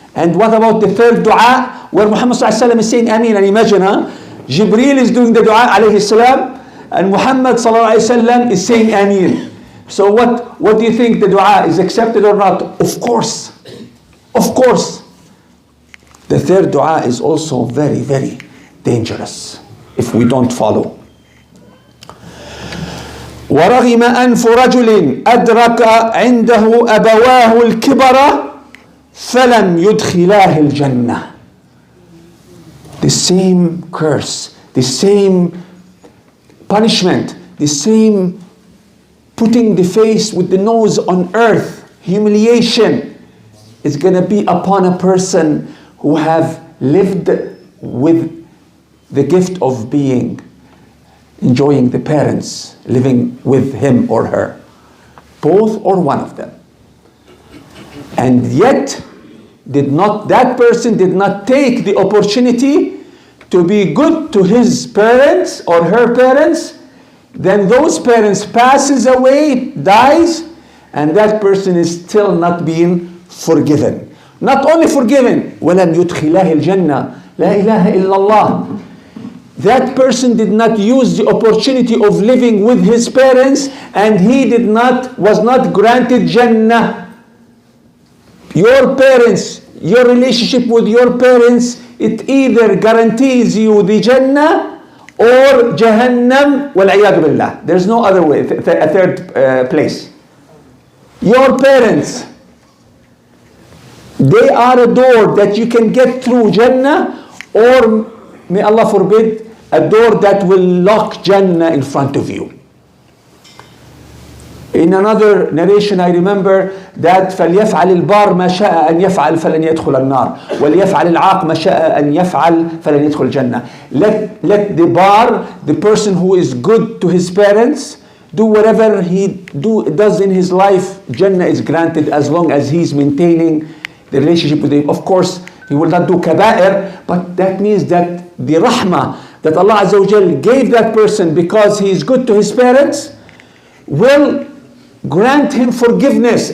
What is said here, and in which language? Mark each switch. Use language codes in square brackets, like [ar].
[en] And what about the third dua where Muhammad sallallahu alaihi wasallam is saying Ameen? And imagine, Jibreel is doing the dua alayhi salam and Muhammad sallallahu alaihi wasallam is saying Ameen. So what do you think, the dua is accepted or not? Of course. Of course. The third dua is also very, very dangerous if we don't follow. [ar] ورغم أنف رجل أدرك عنده أبواه الكبر فلم يدخلاه الجنة. [en] The same curse, the same punishment, the same putting the face with the nose on earth, humiliation is going to be upon a person who have lived with the gift of enjoying the parents, living with him or her, both or one of them. And yet, that person did not take the opportunity to be good to his parents or her parents. Then those parents passes away, dies, and that person is still not being forgiven. Not only forgiven, [ar] وَلَمْ يُدْخِلَهِ الْجَنَّةِ لَا إِلَهَ إِلَّا اللَّهِ. [en] That person did not use the opportunity of living with his parents, and he was not granted Jannah. Your parents, your relationship with your parents, it either guarantees you the Jannah or Jahannam, wal-'iyadu billah. There's no other way, a third place. Your parents, they are a door that you can get through Jannah, or may Allah forbid, a door that will lock Jannah in front of you. In another narration I remember that [ar] فَلْيَفْعَلِ الْبَارُ مَا شَاءَ أَنْ يَفْعَلْ فَلَنْ يَدْخُلَ النَّارِ وَلْيَفْعَلِ الْعَاقُ مَا شَاءَ أَنْ يَفْعَلْ فَلَنْ يَدْخُلَ الْجَنَّةِ. [en] Let the bar, the person who is good to his parents, do whatever he does in his life, Jannah is granted as long as he's maintaining the relationship with him. Of course, he will not do kaba'ir, but that means that the rahmah that Allah Azza wa Jal gave that person because he is good to his parents will grant him forgiveness.